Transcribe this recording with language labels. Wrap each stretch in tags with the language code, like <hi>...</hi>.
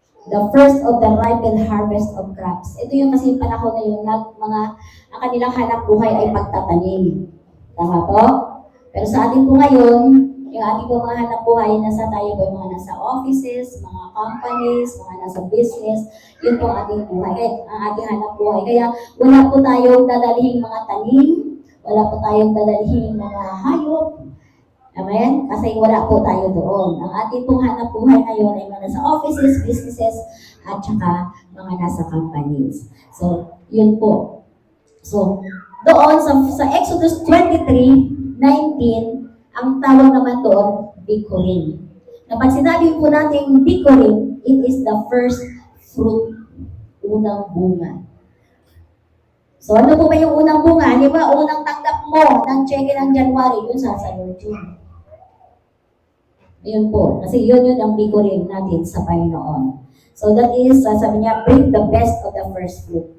<en>The first of the ripened harvest of crops.</en> <tl>Ito yung kasi panahon na yung ang kanilang hanap buhay ay pagtatanim. Tama po? Pero sa atin po ngayon, yung ating po mga hanap buhay, nasa tayo po yung mga nasa offices, mga companies, mga nasa business, yun po ang ating buhay, ang ating hanap buhay. Kaya wala po tayong dadalhing mga tanim, wala po tayong dadalhing mga hayop. Amen? Kasi wala po tayo doon. Ang ating pong hanap buhay ngayon ay mga nasa offices, businesses, at saka mga nasa companies. So, yun po. So, doon sa Exodus 23:19, ang tawag naman doon, Bikurim. Na pag sinabi po natin Bikurim,</tl> <en>it is the first fruit,</en> <tl>unang bunga. So, ano po ba yung unang bunga? Di ba, unang tanggap mo ng cheque ng January, yun sa Lord June. Yun po. Kasi yun ang Bikurim natin sa Panginoon.</tl> <en>So, that is,</en> <tl>sabi niya,</tl> <en>bring the best of the first fruit.</en>